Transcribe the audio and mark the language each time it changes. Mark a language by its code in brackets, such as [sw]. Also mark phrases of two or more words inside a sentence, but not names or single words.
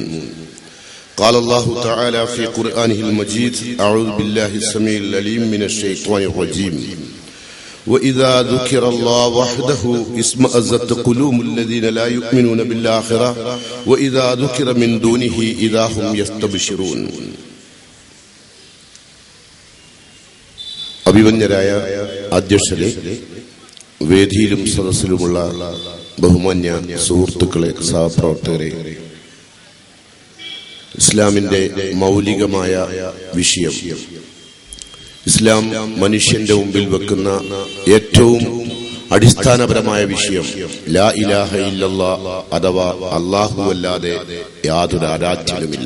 [ar] قال الله تعالى في قرآنه المجيد: أعوذ بالله السميع العليم من الشيطان الرجيم. وإذا ذكر الله وحده اشمأزت قلوب الذين لا يؤمنون بالآخرة وإذا ذكر من دونه إذا هم يستبشرون. [ml] അഭിമന്യരായ അധ്യക്ഷരെ, വേദിയിലും സദസ്സിലുമുള്ള ബഹുമാന്യ സുഹൃത്തുക്കളെ, സഹപ്രവർത്തകരെ, ഇസ്ലാമിന്റെ മൗലികമായ വിഷയം, ഇസ്ലാം മനുഷ്യന്റെ മുമ്പിൽ വെക്കുന്ന ഏറ്റവും അടിസ്ഥാനപരമായ വിഷയം [ar] لا إله إلا الله [ml] അഥവാ അല്ലാഹു അല്ലാതെ യാതൊരു ആരാധ്യനുമില്ല.